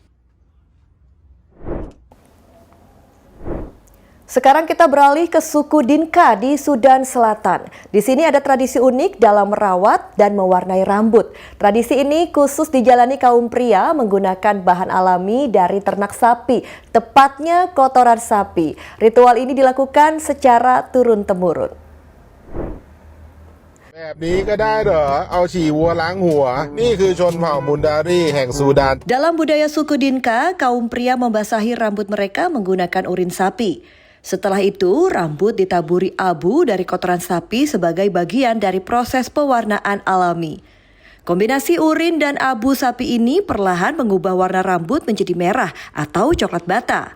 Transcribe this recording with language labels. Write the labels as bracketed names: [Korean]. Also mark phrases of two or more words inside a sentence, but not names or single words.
[Indonesian] Sekarang kita beralih ke suku Dinka di Sudan Selatan. Di sini ada tradisi unik dalam merawat dan mewarnai rambut. Tradisi ini khusus dijalani kaum pria menggunakan bahan alami dari ternak sapi, tepatnya kotoran sapi. Ritual ini dilakukan secara turun-temurun. [Thai] แบบนี้ก็ได้เหรอเอาฉี่วัวล้างหัวนี่คือชนเผ่ามุนดารีแห่งซูดาน [Indonesian] Dalam budaya suku Dinka, kaum pria membasahi rambut mereka menggunakan urin sapi. Setelah itu, rambut ditaburi abu dari kotoran sapi sebagai bagian dari proses pewarnaan alami. Kombinasi urin dan abu sapi ini perlahan mengubah warna rambut menjadi merah atau coklat bata.